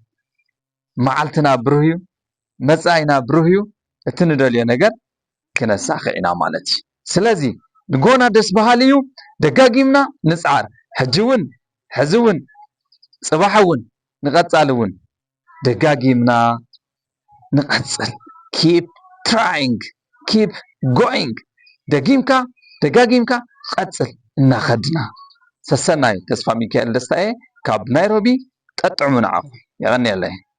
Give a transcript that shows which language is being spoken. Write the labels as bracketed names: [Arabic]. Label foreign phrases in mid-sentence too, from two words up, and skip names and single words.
[Tigrinya] መዓልትና ብሩህ እዩ መጻኢና ብሩህ እዩ እቲ ንደልዮ ነገር ክነሳኽዕ ኢና ማለት እዩ። ስለዚ ንጎና ደስ በሃሊ እዩ ደጋጊምና ንጽዓር ሕጂ እውን ሕዚ እውን ጽባሕ እውን ንቐጻሊ እውን ደጋጊምና ንቐጽል [English] keep trying keep going [Tigrinya] ደጋጊምካ ቀጽል እናኸድና ሰሰናይ ተስፋ ሚካኤል ደስታዬ ካብ ናይሮቢ ጠጥዕሙ ንዓኹም ይቐኒየለይ